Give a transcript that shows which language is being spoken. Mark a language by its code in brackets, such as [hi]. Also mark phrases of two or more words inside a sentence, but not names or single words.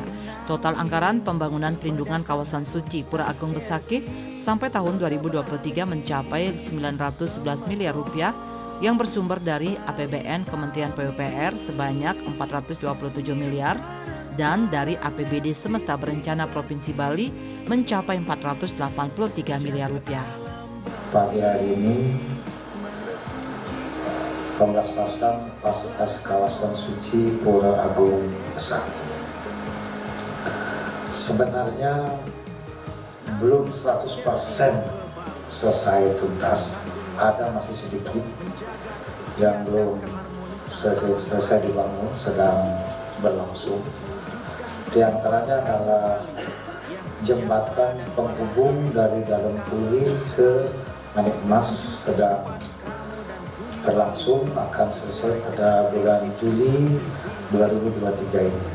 [id] Total anggaran pembangunan pelindungan kawasan suci Pura Agung Besakih sampai tahun 2023 mencapai 911 miliar rupiah yang bersumber dari APBN Kementerian PUPR sebanyak 427 miliar dan dari APBD Semesta Berencana Provinsi Bali mencapai 483 miliar rupiah. Pagi hari ini pembelaspasan fasilitas kawasan suci Pura Agung Besakih. Sebenarnya belum 100% selesai tuntas, ada masih sedikit yang belum selesai dibangun, sedang berlangsung. Di antaranya adalah jembatan penghubung dari Dalam Kuli ke Manikmas sedang berlangsung, akan selesai pada bulan Juli 2023 ini.